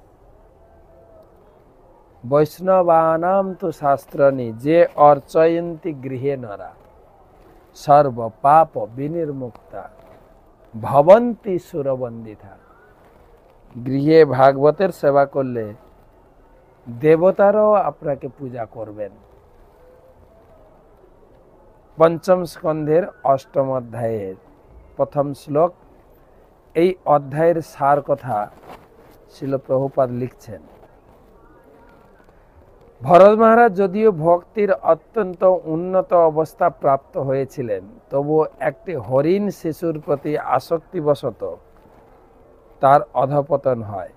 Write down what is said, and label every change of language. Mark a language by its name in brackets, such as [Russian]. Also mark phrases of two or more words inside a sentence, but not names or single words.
[Sanskrit] वैष्णवानां तो शास्त्राणि जे अर्चयन्ति गृहे नरा सर्व पाप विनिर्मुक्ता भवन्ति सुरवन्दिता। [Bangla] গৃহে ভাগবতের সেবা করলে দেবতারাও আপনাকে পূজা করবেন। পঞ্চম স্কন্ধের অষ্টম অধ্যায়ের প্রথম শ্লোক। এই অধ্যায়ের সার কথা শিল প্রভুপাদ লিখছেন। ভরত মহারাজ যদিও ভক্তির অত্যন্ত উন্নত অবস্থা প্রাপ্ত হয়েছিলেন, তবুও একটি হরিণ শিশুর প্রতি আসক্তিবশত তার অধঃপতন হয়।